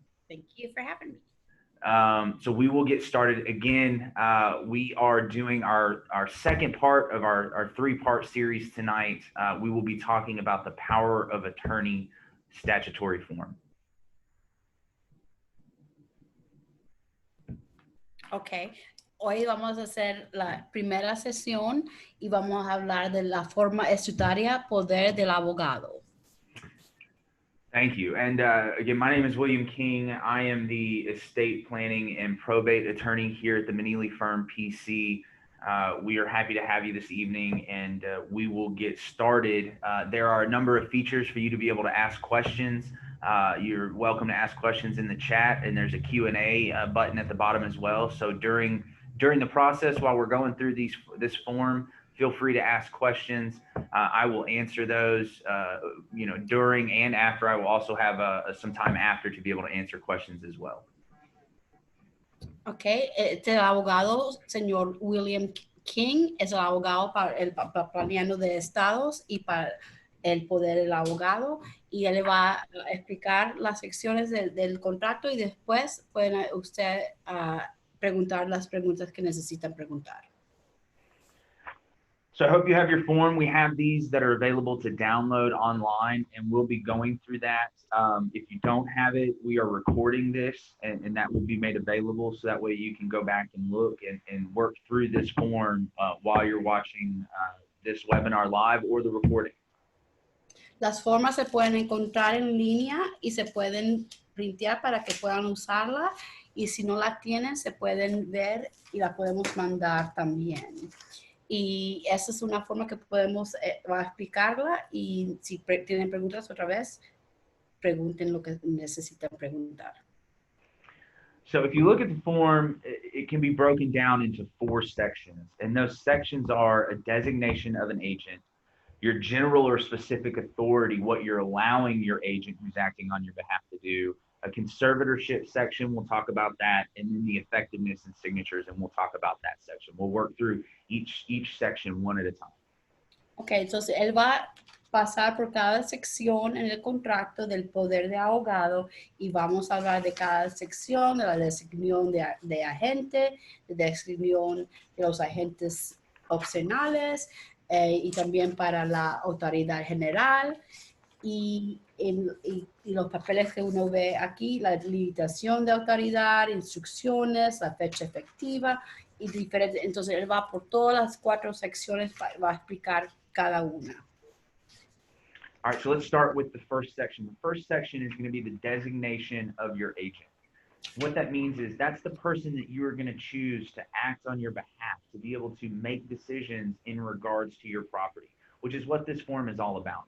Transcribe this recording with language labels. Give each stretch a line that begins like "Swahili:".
English: Thank you for having me. So we will get started again. We are doing our second part of our three-part series tonight. We will be talking about the power of attorney statutory form.
Spanish: Ok, hoy vamos a hacer la primera sesión y vamos a hablar de la forma estatutaria poder del abogado.
English: Thank you. And again, my name is William King. I am the estate planning and probate attorney here at the Manili firm PC. We are happy to have you this evening, and we will get started. There are a number of features for you to be able to ask questions. You're welcome to ask questions in the chat, and there's a Q&A button at the bottom as well. So during the process, while we're going through this form, feel free to ask questions. I will answer those, during and after. I will also have some time after to be able to answer questions as well.
Spanish: Ok, este abogado, señor William King, es el abogado para el planiano de estados y para el poder del abogado, y él le va a explicar las secciones del contrato y después pueden usted preguntar las preguntas que necesitan preguntar.
English: So I hope you have your form. We have these that are available to download online, and we'll be going through that. If you don't have it, we are recording this, and that will be made available, so that way you can go back and look and work through this form while you're watching this webinar live or the recording.
Spanish: Las formas se pueden encontrar en línea y se pueden printear para que puedan usarla, y si no la tienen se pueden ver y la podemos mandar también. Y esa es una forma que podemos va a explicarla, y si tienen preguntas otra vez, pregunten lo que necesitan preguntar.
English: So if you look at the form, it can be broken down into 4 sections, and those sections are a designation of an agent, your general or specific authority, what you're allowing your agent who's acting on your behalf to do, a conservatorship section, we'll talk about that, and then the effectiveness and signatures, and we'll talk about that section. We'll work through each section one at a time.
Spanish: Ok, entonces él va a pasar por cada sección en el contrato del poder de abogado, y vamos a hablar de cada sección, de la designación de agente, de designación de los agentes opcionales, y también para la autoridad general, y los papeles que uno ve aquí, la limitación de autoridad, instrucciones, la fecha efectiva y diferentes. Entonces él va por todas las 4 secciones, va a explicar cada una.
English: All right, so let's start with the first section. The first section is going to be the designation of your agent. What that means is that's the person that you are going to choose to act on your behalf, to be able to make decisions in regards to your property, which is what this form is all about.